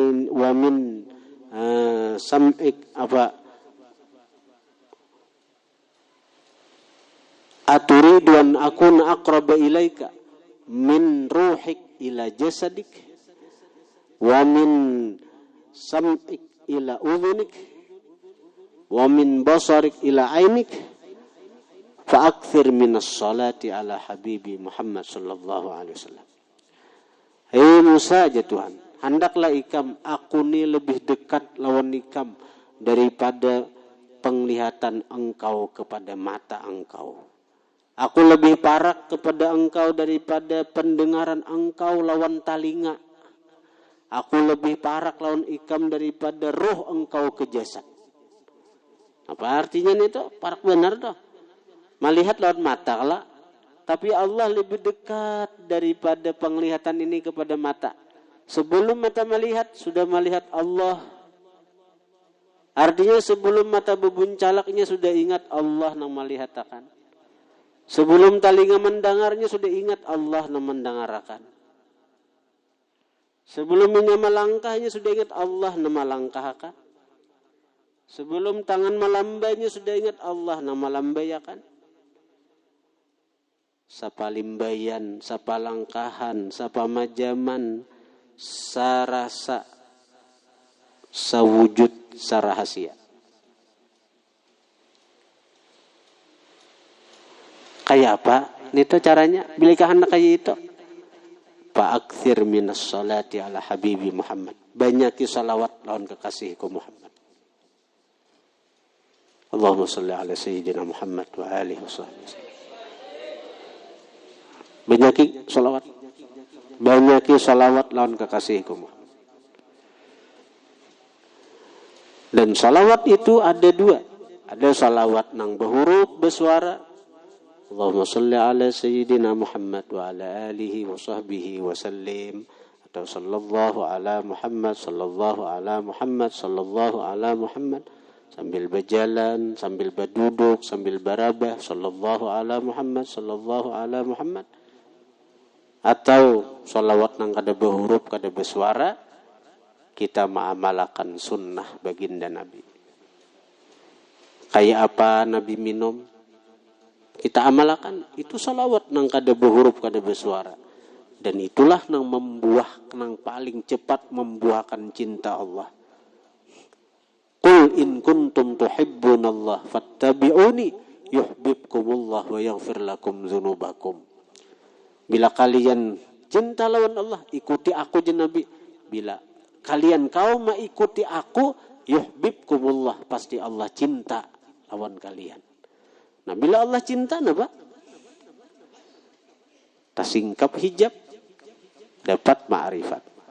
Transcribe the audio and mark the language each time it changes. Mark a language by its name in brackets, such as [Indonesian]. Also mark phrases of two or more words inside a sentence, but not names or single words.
[Arabic] سمعك أتريد أن أكون أقرب إليك من روحك إلى جسدك ومن سمعك إلى أذنك ومن بصرك إلى عينك فأكثر من الصلاة على حبيبي محمد صلى الله عليه وسلم. [Banjar] Hei Musa, aja Tuhan, hendaklah ikam aku ni lebih dekat lawan ikam daripada penglihatan engkau kepada mata engkau. Aku lebih parak kepada engkau daripada pendengaran engkau lawan talinga. Aku lebih parak lawan ikam daripada roh engkau ke jasad. Apa artinya itu? Parak benar toh. Melihat lawan mata lah. Tapi Allah lebih dekat daripada penglihatan ini kepada mata. Sebelum mata melihat, sudah melihat Allah. Artinya sebelum mata bebuncalaknya sudah ingat Allah yang melihat akan. Sebelum telinga mendengarnya sudah ingat Allah mendengarkan. Sebelumnya melangkahnya sudah ingat Allah melangkahkan. Sebelum tangan melambainya sudah ingat Allah melambayakan. Sapa limbayan, sapa langkahan, sapa majaman, sarasa, sawujud, sarahasia. Kayak apa? Itu caranya. Bila kahana kayak itu. [Arabic] فأكثر من الصلاة على حبيبي محمد. [Banjar] Banyaki salawat lawan kekasihku Muhammad. [Arabic] اللهم صل على سيدنا محمد وآله وصحبه. [Banjar] Banyaki salawat. Banyaki salawat lawan kekasihku Muhammad. Dan salawat itu ada dua. Ada salawat nang berhuruf bersuara. [Arabic] اللهم صل على سيدنا محمد وعلى آله وصحبه وسلم. Atau صلى الله على محمد صلى الله على محمد صلى الله على محمد. [Banjar] Sambil berjalan, sambil berduduk, sambil berabah. [Arabic] صلى الله على محمد صلى الله على محمد. [Banjar] Atau salawat nang kada berhuruf, kada bersuara. Kita mengamalkan sunnah baginda Nabi. Kayak apa Nabi minum? Kita amalkan. Itu salawat nang kada berhuruf, kada bersuara. Dan itulah nang nang paling cepat membuahkan cinta Allah. [Arabic] قل إن كنتم تحبون الله فاتبعوني يحببكم الله ويغفر لكم ذنوبكم. [Banjar] Bila kalian cinta lawan Allah, ikuti aku je Nabi. Bila kalian kau mengikuti aku, yuhibbukumullah, pasti Allah cinta lawan kalian. Nah, bila Allah cinta, apa? Tasingkap hijab, dapat ma'rifat.